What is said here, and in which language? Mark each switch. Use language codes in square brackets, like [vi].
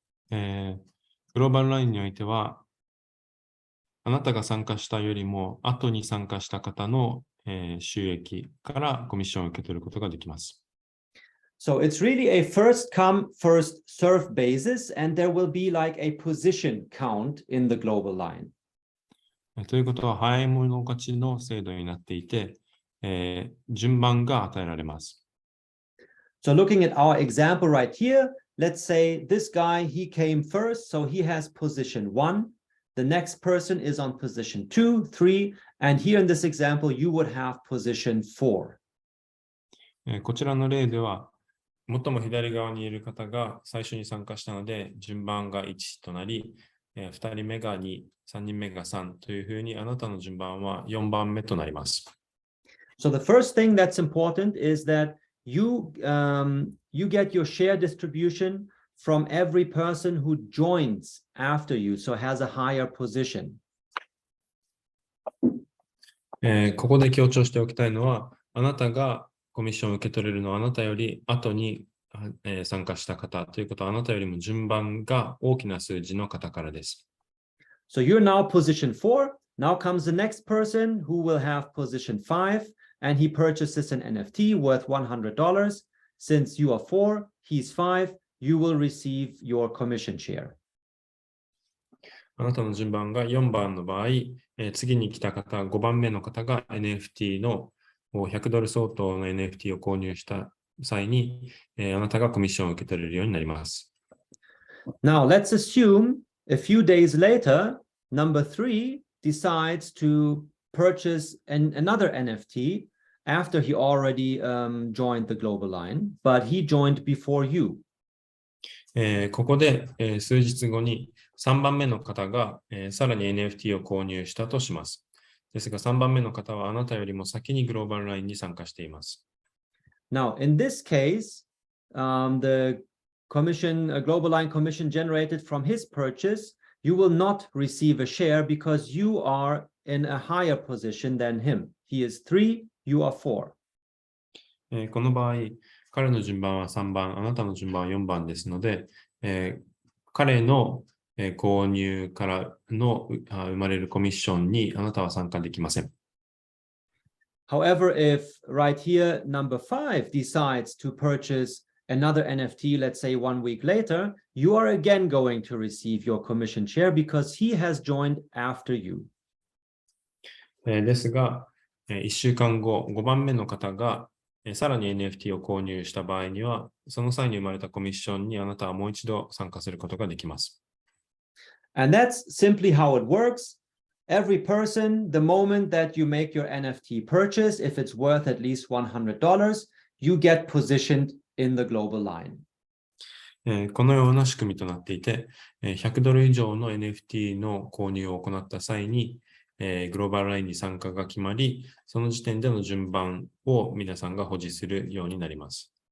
[ja] グローバルラインにおいては、あなたが参加したよりも後に参加した方の、収益からコミッションを受け取ることができます。 [en] So it's really a first come, first serve basis, and there will be like a position count in the global line. [ja] ということは、早い者勝ちの制度になっていて、順番が与えられます。 [en] So looking at our example right here, let's say this guy, he came first, so he has position 1. The next person is on position 2, 3, and here in this example, you would have position 4. [ja] こちらの例では、最も左側にいる方が最初に参加したので、順番が1となり、2人目が2、3人目が3というふうに、あなたの順番は4番目となります。 [en] So the first thing that's important is that you get your share distribution from every person who joins after you, so has a higher position. [ja] ここで強調しておきたいのは、あなたがコミッションを受け取れるのはあなたより後に、参加した方ということは、あなたよりも順番が大きな数字の方からです。 [en] So you're now position 4. Now comes the next person who will have position 5, and he purchases an NFT worth $100. Since you are 4, he's 5, you will receive your commission share. [ja] あなたの順番が4番の場合、次に来た方、5番目の方が NFT の$100相当の NFT を購入した際に、あなたがコミッションを受け取れるようになります。 [en] Now let's assume a few days later, number 3 decides to purchase another NFT after he already joined the global line, but he joined before you. [ja] ここで、数日後に3番目の方が、さらに NFT を購入したとします。ですが3番目の方はあなたよりも先にグローバルラインに参加しています。 [en] Now, in this case, the global line commission generated from his purchase, you will not receive a share because you are in a higher position than him. He is 3, you are 4. [ja] この場合、彼の順番は3番、あなたの順番は4番ですので、彼の購入からの生まれるコミッションにあなたは参加できません。 [en] However, if right here, number 5 decides to purchase another NFT, let's say 1 week later, you are again going to receive your commission share because he has joined after you. [ja] ですが、1週間後、5番目の方がさらに NFT を購入した場合には、その際に生まれたコミッションにあなたはもう一度参加することができます。 [en] And that's simply how it works. Every person, the moment that you make your NFT purchase, if it's worth at least $100, you get positioned in the global line. [ja] このような仕組みとなっていて、$100以上の NFT の購入を行った際に、グローバルラインに参加が決まり、その時点での順番を皆さんが保持するようになります。